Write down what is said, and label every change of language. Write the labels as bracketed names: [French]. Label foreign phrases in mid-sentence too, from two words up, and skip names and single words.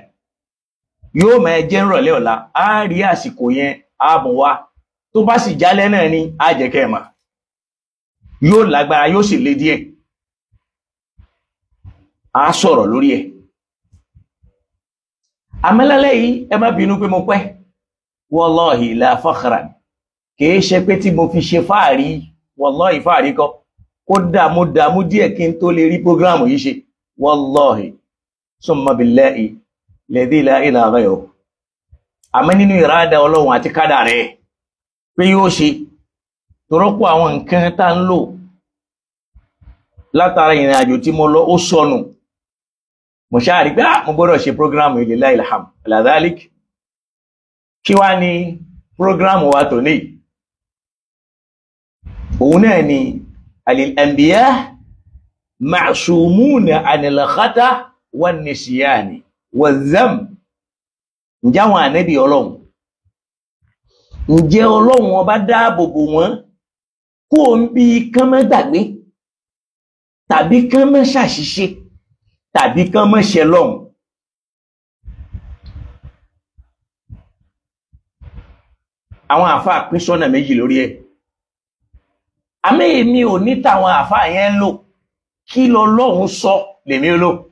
[Yoruba] Yóò máa jẹ́ ìrọ̀lẹ́ ọ̀la, a rí àsìkò yẹn ààbùn wa, tó bá sì jálẹ̀ náà ni a jẹ́ kẹ́ mà, yóò lágbára yóò sì le díẹ̀, a sọ̀rọ̀ lórí ẹ̀. Àmọ́lálẹ́ yìí ẹ má bínú pé mo pẹ́, [Arabic] والله لا فخرا [Yoruba] kìí ṣe pé tí mo fi ṣe fáàrí wallahi fáàrí kọ́ ó dààmú díẹ̀ kí n tó lè rí prógrámù yìí ṣe [Arabic] والله ثم بالله الذي لا إله غيره [Yoruba] àmọ́ nínú ìrádà ọlọ́run àti kádà rẹ̀ pé yóò ṣe torọ́pọ̀ àwọn nǹkan tá ń lò látara ìrìn àjò tí mo lọ ó sọnù mo ṣáà rí pé mo gbọ́dọ̀ ṣe prógrámù [Arabic] لله الحمد على ذلك [Yoruba] kí wá ní prógrámù wa tòní òun náà ni [Arabic] الأنبياء معصومون عن الخطأ والنسيان والزم [Yoruba] ǹjẹ́ àwọn ànábì ọlọ́run ǹjẹ́ ọlọ́run ọba dáàbò bò wọ́n kó ń bí kán má gbàgbé tàbí kán má ṣàṣìṣe tàbí kán má ṣẹ lọ́hùn. àwọn àfáà pín sọ́nà méjì lórí ẹ̀ àmọ́ èmi ò ní tàwọn àfáà yẹn lò kí lọ́lọ́run sọ lèmi lò